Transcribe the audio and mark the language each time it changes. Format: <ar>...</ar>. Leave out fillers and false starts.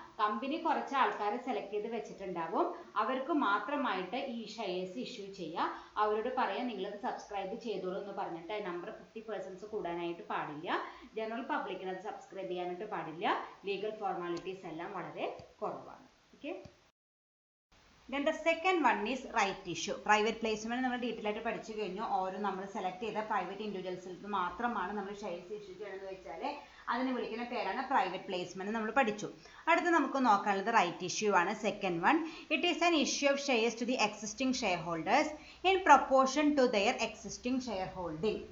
<ml>Company കുറച്ച് ആൾക്കാരെ select ചെയ്ത് വെച്ചിട്ടുണ്ടാവും. അവർക്ക് മാത്രമായിട്ട് ഈ ഷെയർസ് ഇഷ്യൂ ചെയ്യുക. അവരോട് പറയാം നിങ്ങളത് സബ്സ്ക്രൈബ് ചെയ്തോളൂ എന്ന് പറഞ്ഞിട്ട് നമ്പർ 50% കൂടാനായിട്ട് പാടില്ല. ജനറൽ പബ്ലിക്കിന് അത് സബ്സ്ക്രൈബ് ചെയ്യാനായിട്ട് പാടില്ല. ലീഗൽ ഫോർമാലിറ്റീസ് എല്ലാം വളരെ കുറവാണ്. Okay.</ml> <en>Then the second one is right issue.</en> <ml>Private placement നമ്മൾ ഡീറ്റെയിൽ ആയിട്ട് പഠിച്ചു കഴിഞ്ഞു. ഓരോ നമ്മൾ സെലക്ട് ചെയ്ത പ്രൈവറ്റ് ഇൻഡിവിജ്വൽസിൽ മാത്രമാണ് നമ്മൾ ഷെയർസ് ഇഷ്യൂ ചെയ്യണമെന്ന് വെച്ചാൽ അതിനെ വിളിക്കുന്ന പേരാണ് പ്രൈവറ്റ് പ്ലേസ്മെന്റ്. നമ്മൾ പഠിച്ചു. അടുത്ത് നമുക്ക് നോക്കാനുള്ളത് റൈറ്റ് ഇഷ്യൂ ആണ്.</ml> <en>Second one, it is an issue of shares to the existing share holders in proportion to their existing share holding.</en>